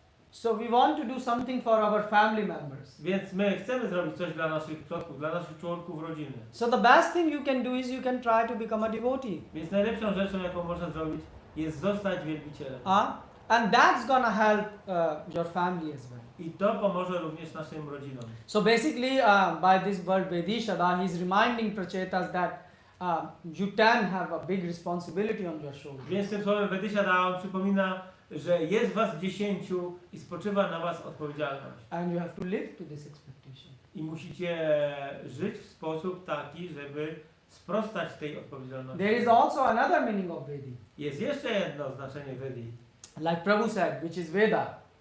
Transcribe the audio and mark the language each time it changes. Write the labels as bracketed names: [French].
[English] So we want to do something for our family members. [Polish] Więc my chcemy zrobić coś dla naszych przodków, dla naszych członków rodziny. [English] So the best thing you can do is you can try to become a devotee. [Polish] Więc najlepszą rzeczą, jaką można zrobić, jest zostać wielbicielem. [English] And that's gonna help your family as well. [Polish] I to pomoże również naszym rodzinom. [English] So basically, by this word Vedishada, he's reminding prachetas that you can have a big responsibility on your shoulders. [Polish] Więc tym słowem Vedishada on przypomina, że jest was 10 i spoczywa na was odpowiedzialność. [English] And you have to live to this expectation. [Polish] I musicie żyć w sposób taki, żeby sprostać tej odpowiedzialności. [English] There is also another meaning of Vedi. [Polish] Jest jeszcze jedno znaczenie Vedi. [English] Like Prabhu said, which is Veda.